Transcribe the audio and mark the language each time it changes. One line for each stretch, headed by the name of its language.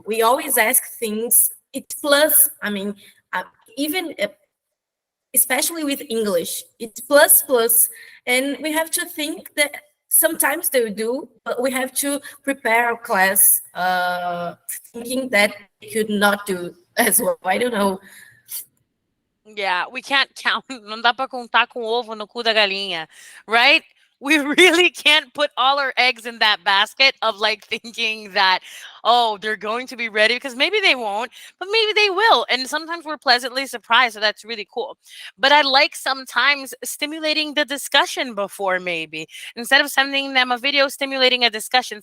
English: We always ask things. It's plus. I mean, uh, even especially with English, it's plus plus, and we have to think that sometimes they do, but we have to prepare our class thinking that they could not do as well. I don't know. yeah, we can't count.
Portuguese: Não dá para contar com ovo no cu da galinha,
English: right? We really can't put all our eggs in that basket of like thinking that, oh, they're going to be ready because maybe they won't, but maybe they will. And sometimes we're pleasantly surprised. So that's really cool. But I like sometimes stimulating the discussion before, maybe instead of sending them a video, stimulating a discussion.